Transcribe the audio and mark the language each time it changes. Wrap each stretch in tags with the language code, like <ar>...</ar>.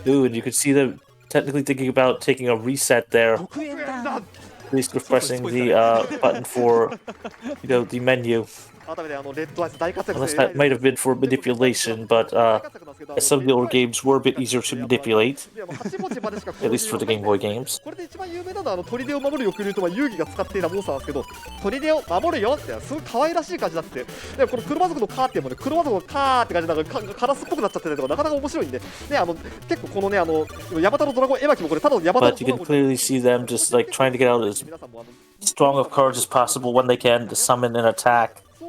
<en>Ooh, and you could see them technically thinking about taking a reset there. At least pressing the button for, the menu. Unless that might have been for manipulation, but some of the older games were a bit easier to manipulate, at least for the Game Boy games.</en> <ja>これで一番有名なのは砦を守るよく言うと遊戯が使っていたモンスターなんですけど、砦を守るよってすごい可愛らしい感じになって、でこの車族のカーっていうのもね、車族のカーって感じでなんかカラスっぽくなっちゃってたりとかなかなか面白いんで、結構このねヤマタのドラゴン絵巻もこれただのヤマタの</ja> <en>But you can clearly see them just like trying to get out as strong of cards as possible when they can to summon and attack.</en>